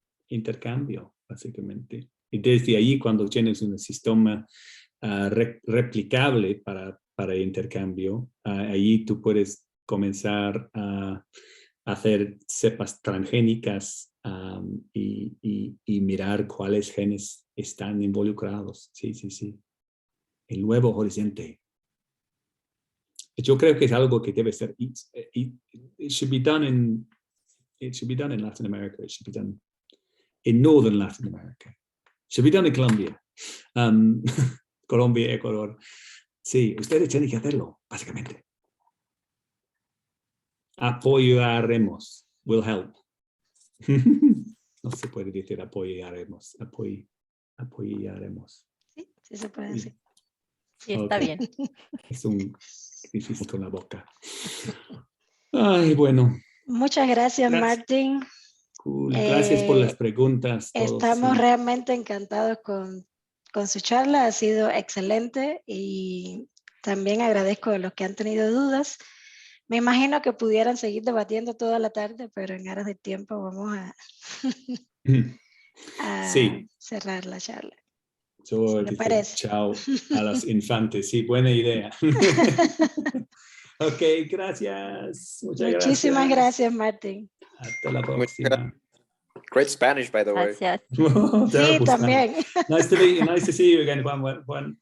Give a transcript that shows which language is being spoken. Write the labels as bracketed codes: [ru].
[es] intercambio, básicamente. Y desde ahí, cuando tienes un sistema replicable para intercambio, ahí tú puedes comenzar a hacer cepas transgénicas y mirar cuáles genes están involucrados. Sí, sí, sí. El nuevo horizonte. Yo creo que es algo que debe ser. [en] It should be done in Latin America. It should be done in Northern Latin America. It should be done in Colombia. [es] Colombia, Ecuador. Sí, ustedes tienen que hacerlo, básicamente. Apoyaremos. [en] Will help. [es] No se puede decir apoyaremos. Apoyaremos. Sí, sí se puede decir. Sí, está bien. Es un difícil con la boca. Ay, bueno. Muchas gracias, Gracias. Martín. [en] Cool. [es] Gracias por las preguntas. Estamos sí. realmente encantados con su charla. Ha sido excelente y también agradezco a los que han tenido dudas. Me imagino que pudieran seguir debatiendo toda la tarde, pero en aras de tiempo vamos a Sí. cerrar la charla. Yo ¿Me parece? chao a los infantes. Sí, buena idea. Ok, gracias. Muchísimas gracias, Martín. Hasta la próxima. [en] Great Spanish, by the way. [es] Gracias. Sí, también. [en] Nice to see you again, Juan.